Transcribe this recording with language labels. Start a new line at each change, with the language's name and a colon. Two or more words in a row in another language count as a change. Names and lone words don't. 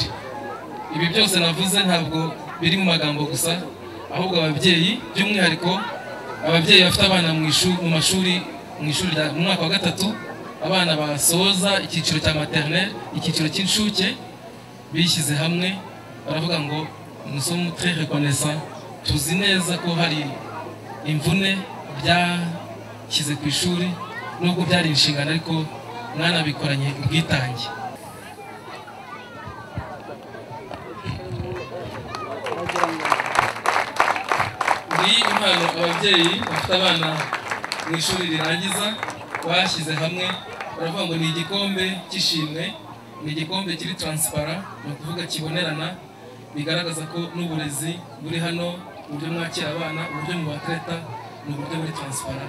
Kinyarwanda: Ibi byose navuze ntabwo biri mu magambo gusa, ahubwo ababyeyi by'umwihariko ababyeyi bafite abana mu mashuri mu mwaka wa 3, abana basoza icyiciro cya maternelle, icyiciro cy'inshuke, bishyize hamwe baravuga ngo
French: nous sommes très reconnaissants.
Kinyarwanda: Tuzi neza ko hari imvune byashyize ku ishuri, nubwo byari inshingano ariko mwana bikoranye ubwitange. Ni impano ababyeyi bafite abana mu ishuri rirangiza bashyize hamwe, baravuga ngo ni igikombe cy'ishimwe, ni igikombe kiri transparent, ni ukuvuga kibonerana, bigaragaza ko n'uburezi buri hano, uburyo mwakira abana, uburyo mubatreta, ni uburyo buri transparent.